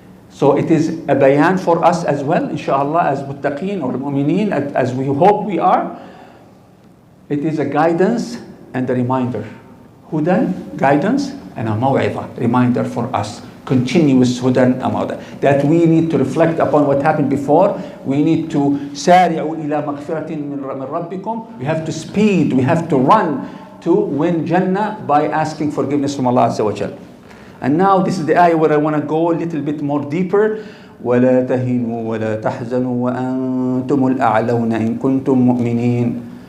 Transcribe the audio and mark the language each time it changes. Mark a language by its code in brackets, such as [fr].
[en] So it is a bayan for us as well, inshallah, as muttaqeen or mu'mineen, as we hope we are. It is a guidance and a reminder. Hudan, guidance, and a maw'idha, reminder for us. Continuous hudan and maw'idha. That we need to reflect upon what happened before. We need to [ar] سارعوا إلى مغفرة من ربكم. [en] We have to speed, we have to run to win Jannah by asking forgiveness from Allah Azza wa Jal. And now this is the ayah where I want to go a little bit more deeper. [ar] ولا تهنوا ولا تحزنوا وأنتم الأعلون إن كنتم مؤمنين.